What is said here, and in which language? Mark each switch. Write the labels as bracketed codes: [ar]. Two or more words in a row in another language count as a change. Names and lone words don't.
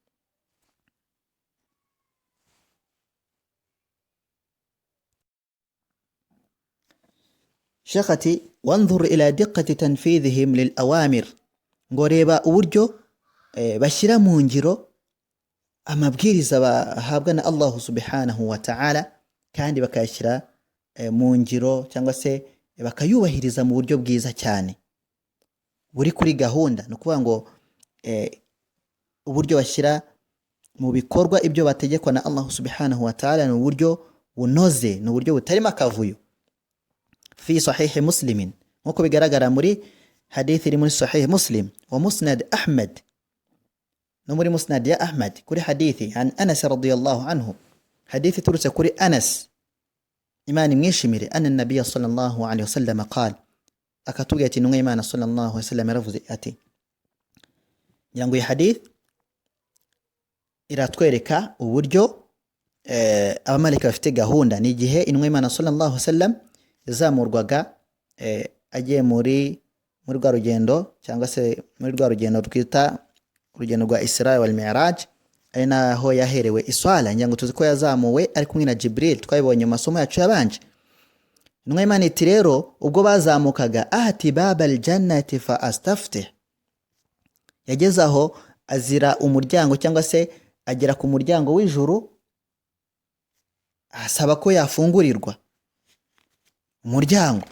[rw] Sheikh ati [ar] وانظر إلى دقة تنفيذهم للأوامر, [rw] ngo reba uburyo bashyira mu ngiro amabwiriza bahabwa na Allah [ar] سبحانه وتعالى, [rw] kandi bakayashyira mu ngiro cyangwa se bakayubahiriza mu buryo bwiza cyane buri kuri gahunda. No kuvuga ngo uburyo bashyira mu bikorwa ibyo bategekwa na Allah [ar] سبحانه وتعالى [rw] ni uburyo bunoze, ni uburyo butarimo akavuyo. [ar] في صحيح مسلم, [rw] nkuko bigaragara muri hadithi iri muri sahihi Muslim wa musnad Ahmad, no muri musnad ya Ahmad kuri hadithi an Anas [ar] رضي الله عنه, [rw] hadithi turutse kuri Anas Imana imwishimire, [ar] أن النبي صلى الله عليه وسلم قال, [rw] akatubwira ati intumwa y'Imana [ar] صلى الله عليه وسلم [rw] yaravuze ati, nyango iyi hadith iratwereka uburyo abamalika bafite gahunda. Ni igihe intumwa y'Imana [ar] صلى الله عليه وسلم [rw] yazamurwaga agiye muri rwa rugendo, cyangwa se muri rwa rugendo twita urugendo rwa Isra wal Mi'raj, ari naho yaherewe iswala. Nyango tuzi ko yazamuwe ari kumwe na Jibril, twabibonye mu masomo yacu yabanje. Intumwa y'Imana iti rero ubwo bazamukaga, ahati [ar] باب الجنة فاستفتح, [rw] yageze aho azira umuryango cyangwa se agera ku muryango w'ijuru, asaba ko yafungurirwa umuryango.